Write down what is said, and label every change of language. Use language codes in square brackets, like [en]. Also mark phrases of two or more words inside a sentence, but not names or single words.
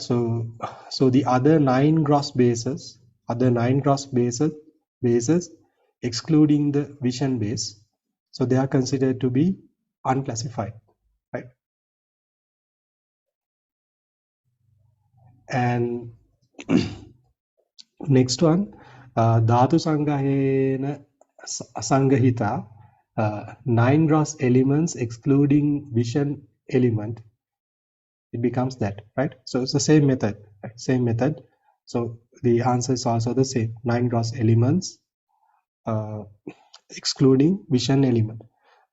[en] So the other 9 gross bases, excluding the vision base, so they are considered to be unclassified, right? And next one, [pi] dhatu sangahena sangahita, [en] 9 gross elements excluding vision element, it becomes that, right? So it's the same method, right? Same method. So the answer is also the same, 9 gross elements excluding vision element.